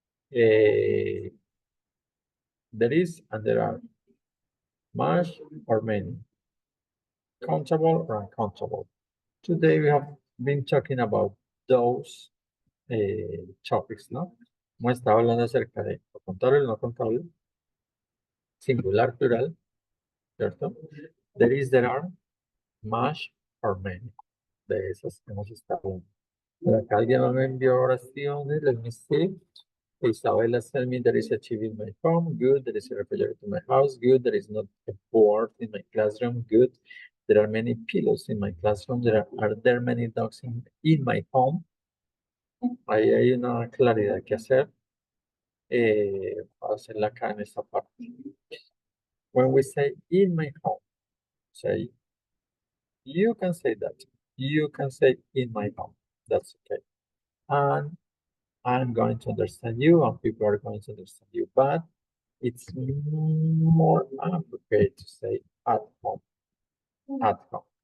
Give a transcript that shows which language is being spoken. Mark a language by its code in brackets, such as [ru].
[en] There is and there are. Much or many. Countable or uncountable. Today we have been talking about those topics, ¿no? [es] Hemos estado hablando acerca de lo contable y lo no contable, singular, plural, ¿cierto? [en] There is, there are, much or many. [es] De esas hemos estado hablando. Por acá alguien me envió oraciones, [en] let me see. Isabella sent me there is a TV in my home, good. There is a refrigerator in my house, good. There is not a board in my classroom, good. There are many pillows in my classroom. Are there many dogs in my home? [es] Ahí hay una claridad que hacer. Para hacerla acá en esta parte. [en] When we say in my home, say, you can say that. You can say in my home. That's okay. And I'm going to understand you and people are going to understand you, but it's more appropriate to say at home. At home.